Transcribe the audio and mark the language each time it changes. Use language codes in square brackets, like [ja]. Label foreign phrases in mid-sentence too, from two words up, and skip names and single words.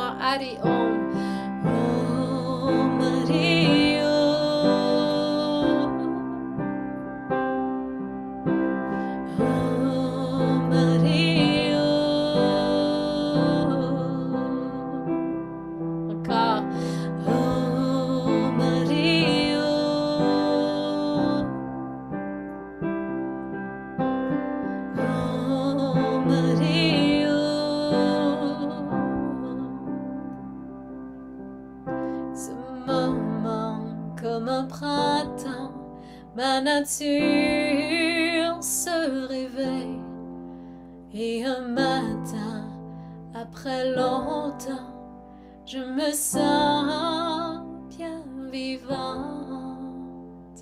[sa] हरि ॐ। ॐ हरि ॐ हरि Encore. ॐ हरि ॐ हरि Ce [fr] moment comme un printemps, ma nature se réveille et un matin, après longtemps, je me sens bien vivante.